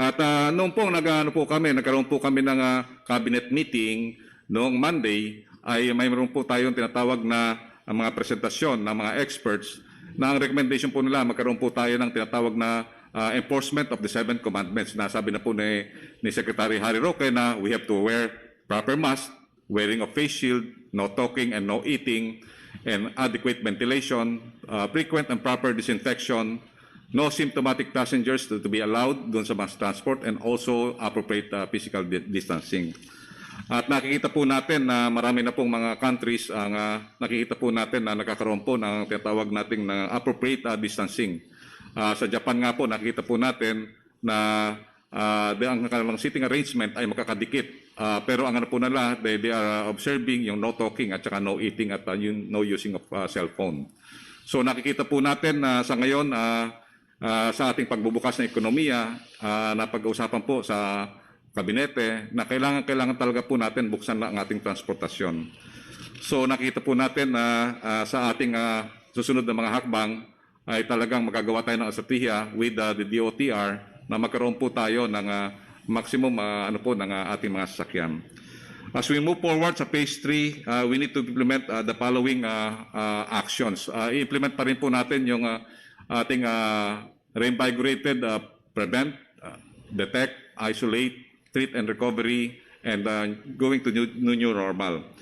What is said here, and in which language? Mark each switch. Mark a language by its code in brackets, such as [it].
[tl] At noong po nagkaroon po kami ng cabinet meeting noong Monday, ay mayroon po tayong tinatawag na mga presentasyon ng mga experts na ang recommendation po nila magkaroon po tayo ng tinatawag na [en] enforcement of the 7 commandments. [tl] Nasabi na po ni Secretary Harry Roque na [en] we have to wear proper mask, wearing of face shield, no talking and no eating, and adequate ventilation, frequent and proper disinfection, no symptomatic passengers to be allowed [tl] doon sa [en] mass transport, and also appropriate physical distancing. [tl] At nakikita po natin na marami na pong mga countries ang nakikita po natin na nakakaroon po ng tinatawag nating na appropriate distancing. Sa Japan nga po nakikita po natin na ang kanilang seating arrangement ay makakadikit. Pero ang po nila, [en] they are observing [tl] yung no talking at saka no eating at no using of cellphone. So nakikita po natin na sa ngayon sa ating pagbubukas ng ekonomiya, napag-uusapan po sa kabinete na kailangan talaga po natin buksan na ang ating transportasyon. So nakita po natin na sa ating susunod na mga hakbang ay talagang magagawa tayo ng estratehiya [en] with the DOTR [tl] na magkaroon po tayo ng maximum ng ating mga sasakyan. [en] As we move forward sa phase 3, we need to implement the following actions. [tl] I-implement pa rin po natin yung ating [en] reinvigorated prevent, detect, isolate, treat and recovery, and going to new normal.